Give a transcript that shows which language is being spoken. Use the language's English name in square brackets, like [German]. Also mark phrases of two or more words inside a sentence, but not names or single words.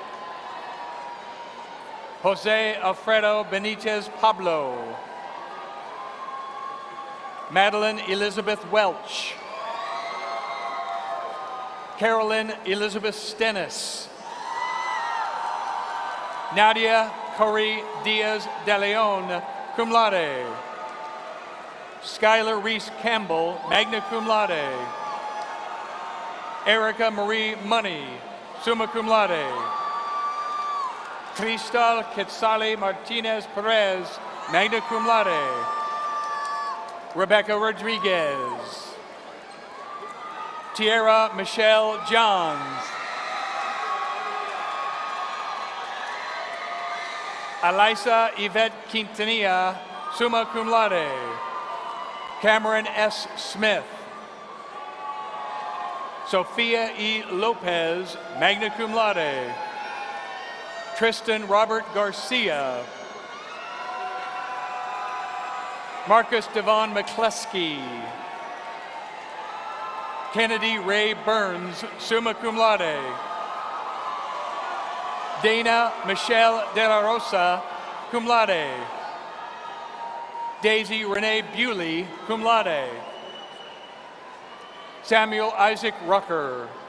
[English] Jose Alfredo Benitez Pablo. Madeline Elizabeth Welch. Carolyn Elizabeth Stennis. Nadia Corey Diaz de Leon, [Latin] cum laude. [English] Skylar Reese Campbell, [Latin] magna cum laude. [English] Erica Marie Money, [Latin] summa cum laude. [English] Cristal Quetzale Martinez Perez, [Latin] magna cum laude. [English] Rebecca Rodriguez. Tierra Michelle Johns. Elisa Yvette Quintanilla, [Latin] summa cum laude. [English] Cameron S. Smith. Sophia E. Lopez, [Latin] magna cum laude. [English] Tristan Robert Garcia. Marcus Devon McCleskey. Kennedy Ray Burns, [Latin] summa cum laude. [English] Dana Michelle De La Rosa, [Latin] cum laude. [English] Daisy Renee Bewley, [Latin] cum laude. [English] Samuel Isaac Rucker.